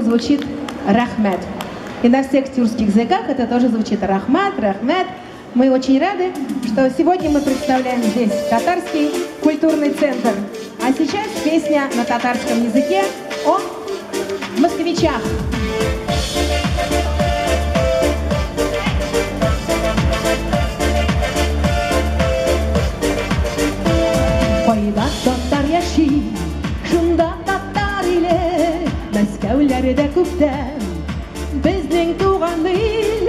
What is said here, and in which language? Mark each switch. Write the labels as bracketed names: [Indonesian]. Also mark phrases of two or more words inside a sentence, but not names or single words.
[Russian] звучит «Рахмет». И на всех тюркских языках это тоже звучит «Рахмат», «Рахмет». Мы очень рады, что сегодня мы представляем здесь татарский культурный центр. А сейчас песня на татарском языке о москвичах. [Tatar] Кайда татар яши, шунда татар иле, Мәскәүләрдә күптән безнең туган ил.